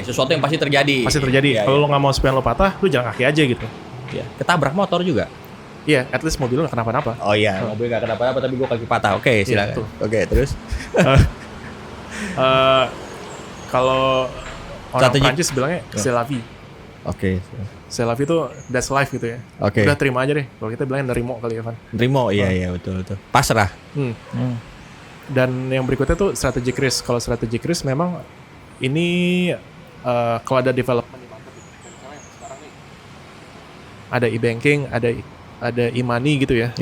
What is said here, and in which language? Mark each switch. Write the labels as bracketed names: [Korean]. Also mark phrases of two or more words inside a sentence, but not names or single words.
[Indonesian] Sesuatu yang pasti terjadi. Kalau lo nggak mau spion lo patah, lo jalan kaki aja gitu. Iya. Ketabrak motor juga. Iya, [English] at least [Indonesian] mobil lo nggak kenapa-napa. Oh iya, mobil nggak kenapa-napa tapi gue kaki patah. Oke, silakan. Oke, terus. Kalau orang Prancis bilangnya [French] c'est la vie. [Indonesian] Oke. [French] C'est la vie [Indonesian] itu [English] that's life [Indonesian] gitu ya. Oke. Udah terima aja deh. Kalau kita bilangnya nerimo kali ya, Van. Nerimo, iya betul. Pasrah. Dan yang berikutnya tuh [English] strategic risk. [Indonesian] Kalau [English] strategic risk [Indonesian] memang ini kalau ada development di market, ada e-banking, ada e-money gitu ya.